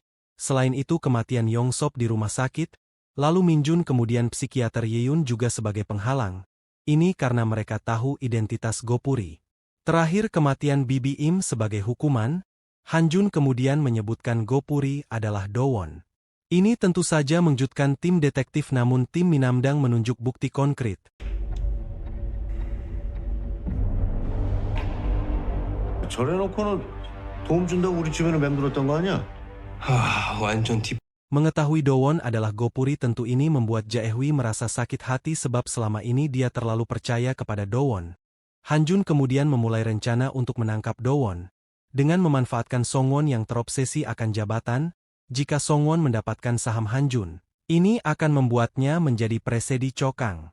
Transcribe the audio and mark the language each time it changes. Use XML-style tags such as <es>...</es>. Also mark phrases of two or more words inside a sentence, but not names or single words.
<id>Selain itu kematian Yongsop di rumah sakit, lalu Minjun kemudian psikiater Yeon juga sebagai penghalang. Ini karena mereka tahu identitas Gopuri. Terakhir kematian Bibi Im sebagai hukuman. Hanjun kemudian menyebutkan Gopuri adalah Dowon. Ini tentu saja mengejutkan tim detektif, namun tim Minamdang menunjuk bukti konkret.</id> <ko>저래놓고는 도움 준다고 우리 집에는 맴돌았던 거 아니야? 완전 딥.</ko> <id>Mengetahui Dowon adalah Gopuri tentu ini membuat Jaehwi merasa sakit hati sebab selama ini dia terlalu percaya kepada Dowon. Hanjun kemudian memulai rencana untuk menangkap Dowon. Dengan memanfaatkan Songwon yang terobsesi akan jabatan, jika Songwon mendapatkan saham Hanjun, ini akan membuatnya menjadi presidi Cokang.</id>